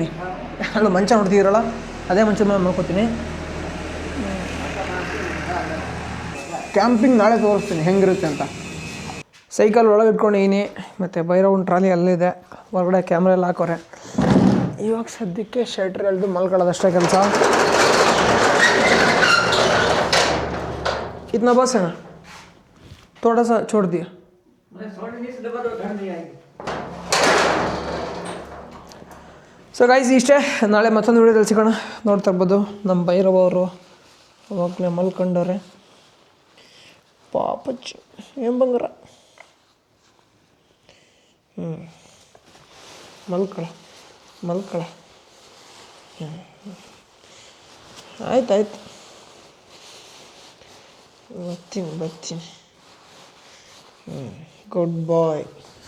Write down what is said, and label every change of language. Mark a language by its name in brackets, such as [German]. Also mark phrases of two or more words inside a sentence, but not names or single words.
[Kannada] ಅಲ್ಲ ಮಂಚ ನೋಡ್ತಿದ್ದೀರಲ್ಲ, ಅದೇ ಮಂಚದ ಮೇಲೆ ಮಲ್ಕೋತೀನಿ. ಕ್ಯಾಂಪಿಂಗ್ ನಾಳೆ ತೋರಿಸ್ತೀನಿ ಹೆಂಗಿರುತ್ತೆ ಅಂತ. ಸೈಕಲ್ ಒಳಗೆ ಇಟ್ಕೊಂಡಿದ್ದೀನಿ, ಮತ್ತು ಭೈರವನ ಟ್ರಾಲಿ ಅಲ್ಲಿದೆ. ಹೊರಗಡೆ ಕ್ಯಾಮ್ರಾ ಎಲ್ಲ ಹಾಕೋರೆ. ಇವಾಗ ಸದ್ಯಕ್ಕೆ ಶೆಟ್ರ್ ಎಳೆದು ಮಲ್ಕೊಳ್ಳೋದಷ್ಟೇ ಕೆಲಸ. [Hindi] इतना बस है ना, थोड़ा सा छोड़ दिया. [English] so guys [Kannada] ಇಷ್ಟೇ. ನಾಳೆ ಮತ್ತೊಂದು ವೀಡಿಯೋದಲ್ಲಿ ಸಿಗೋಣ. ನೋಡ್ತಾ ಇರ್ಬೋದು ನಮ್ಮ ಭೈರವ ಅವರು ಅವಾಗಲೇ ಮಲ್ಕೊಂಡವ್ರೆ. ಪಾಪಚ್ಚ ಏನು ಬಂಗಾರ. ಮಲ್ಕೊಳ ಆಯ್ತು ಬರ್ತೀನಿ [English] good bye.